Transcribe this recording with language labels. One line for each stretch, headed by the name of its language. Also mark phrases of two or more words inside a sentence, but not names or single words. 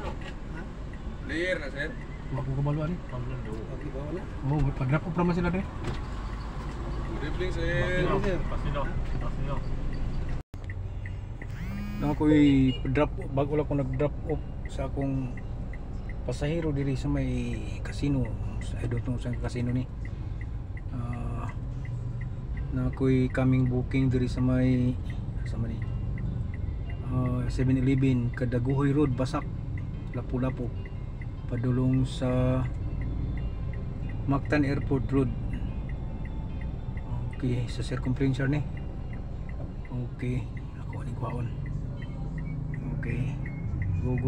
Cebuano: Clear na sir. Magkukabaluan eh. Oo, pag-
English: drop off
Cebuano: naman sila dre.
English: Good evening sir.
Cebuano: Na ako'y
English: drop off,
Cebuano: bago lang ako nag-
English: drop off
Cebuano: sa akong pasahero diri sa may casino.
English: I don't know
Cebuano: sa casino ni. Na ako'y
English: coming booking
Cebuano: diri sa may 7-Eleven Kadaguhoy Road, Basak, Lapu-Lapu, padulong sa Mactan Airport Road. Okay, sa circumference ni. Okay, ako ni kuhaon. Okay, go.